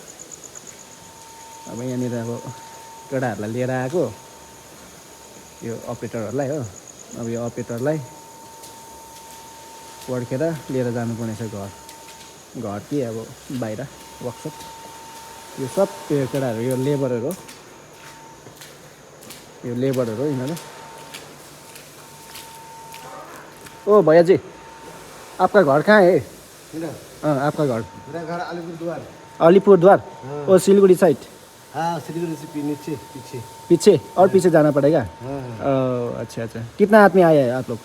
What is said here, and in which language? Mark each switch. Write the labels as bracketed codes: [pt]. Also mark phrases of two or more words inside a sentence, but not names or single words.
[ne] अब यहाँनिर अब केटाहरूलाई लिएर आएको यो अपरेटरहरूलाई हो। अब यो अपरेटरलाई पर्खेर लिएर जानुपर्ने छ घर कि अब बाहिर वर्कसप। यो सब त्यो केटाहरू यो लेबरहरू हो यिनीहरू। [hi] ओ भैया जी, आपका घर कहाँ है? आपका घर? मेरा घर अलीपुरद्वार। ओ सिलगुड़ी साइड? हाँ, सिलीगुड़ी से पीछे और पीछे जाना पड़ेगा। अच्छा। कितना आदमी आया है आप लोग?